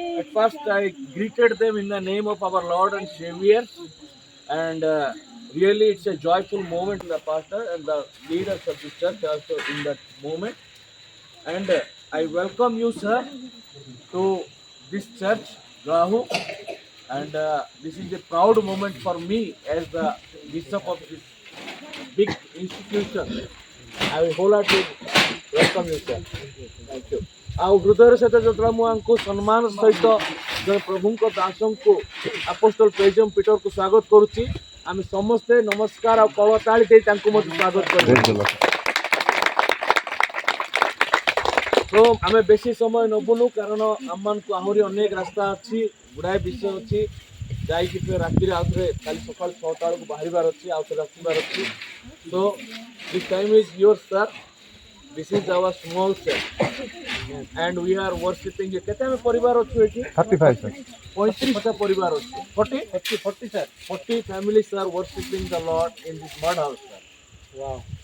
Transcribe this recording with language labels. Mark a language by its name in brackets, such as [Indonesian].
[English] at first I greeted them in the name of our Lord and Savior, and really it's a joyful moment to the pastor and the leaders of the church also in that moment. And I welcome you, sir, to this church, Rahu, and this is a proud moment for me as the bishop of this big institution. I will wholeheartedly welcome you, sir. Thank you. [Odia] ଆଉ ହୃଦୟର ସହିତ ଯେତେବେଳେ ମୁଁ ଆଙ୍କୁ ସମ୍ମାନ ସହିତ ଜଣେ ପ୍ରଭୁଙ୍କ ଦାସଙ୍କୁ ଆପୋଷ୍ଟଲ ପ୍ରେଜିୟମ ପିଟରକୁ ସ୍ୱାଗତ କରୁଛି, ଆମେ ସମସ୍ତେ ନମସ୍କାର ଆଉ କଳତାଳି ଦେଇ ତାଙ୍କୁ ମଧ୍ୟ ସ୍ୱାଗତ କରିବୁ। ତ ଆମେ ବେଶୀ ସମୟ ନେବୁନୁ, କାରଣ ଆମମାନଙ୍କୁ ଆହୁରି ଅନେକ ରାସ୍ତା ଅଛି, ଗୁଡ଼ାଏ ବିଷୟ ଅଛି, ଯାଇକି ରାତିରେ ଆଉ ଥରେ କାଲି ସକାଳ 6ଟା ବେଳକୁ ବାହାରିବାର ଅଛି, ଆଉ ଥରେ ଆସିବାର ଅଛି। [English] So this time is yours, sir. This is our small church, and we are worshiping. [Maithili] केते में परिवार अछि एठी? 35 sir. 35 परिवार अछि. [English] 40 sir. 40 families are worshiping the Lord in this mud house, sir. Wow.